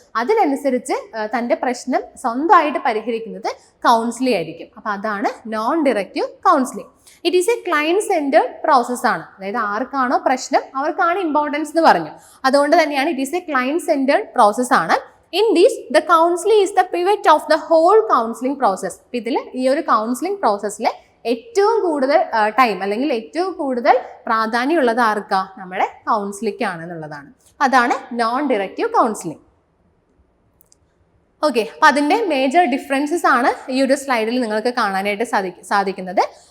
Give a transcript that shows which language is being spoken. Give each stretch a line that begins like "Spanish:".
Malayalam: അതിനനുസരിച്ച് തൻ്റെ പ്രശ്നം സ്വന്തമായിട്ട് പരിഹരിക്കുന്നത് കൗൺസിലിംഗ് ആയിരിക്കും. അപ്പം അതാണ് non directive counselling.
English: it is a client centred process
Malayalam: ആണ്. അതായത് ആർക്കാണോ പ്രശ്നം അവർക്കാണ് ഇമ്പോർട്ടൻസ് എന്ന് പറഞ്ഞു. അതുകൊണ്ട് തന്നെയാണ്
English: it is a client centred process
Malayalam: ആണ്.
English: In this, the counseling is the pivot of the whole counseling process.
Malayalam: ഇതിൽ ഈ ഒരു കൗൺസിലിംഗ് പ്രോസസ്സിൽ ഏറ്റവും കൂടുതൽ ടൈം അല്ലെങ്കിൽ ഏറ്റവും കൂടുതൽ പ്രാധാന്യമുള്ളത് ആർക്കാ, നമ്മുടെ കൗൺസിലിംഗ് ആണെന്നുള്ളതാണ്. അതാണ് നോൺ ഡിറക്റ്റീവ് കൗൺസിലിംഗ്. ഓക്കെ, അപ്പം അതിൻ്റെ മേജർ ഡിഫറൻസസ് ആണ് ഈ ഒരു സ്ലൈഡിൽ നിങ്ങൾക്ക് കാണാനായിട്ട് സാധിക്കുന്നത്.